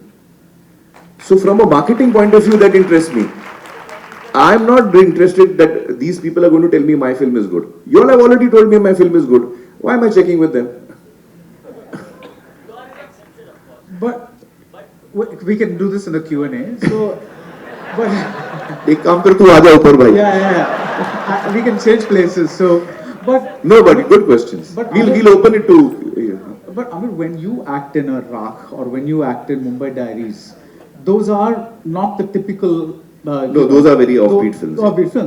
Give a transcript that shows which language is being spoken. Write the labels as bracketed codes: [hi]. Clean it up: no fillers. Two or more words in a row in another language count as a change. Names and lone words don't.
[en] So from a marketing point of view, that interests me. I'm not interested that these people are going to tell me my film is good. You all have already told me my film is good. Why am I checking with them? But we can do this in the Q&A. So, but [hi] एक काम कर तू आजा ऊपर भाई. [en] yeah. We can change places. So, but no, but good questions. But we'll open it to. But Aamir, when you act in a Rakh or when you act in Mumbai Diaries, those are not the typical. No, those are very offbeat films. Offbeat films.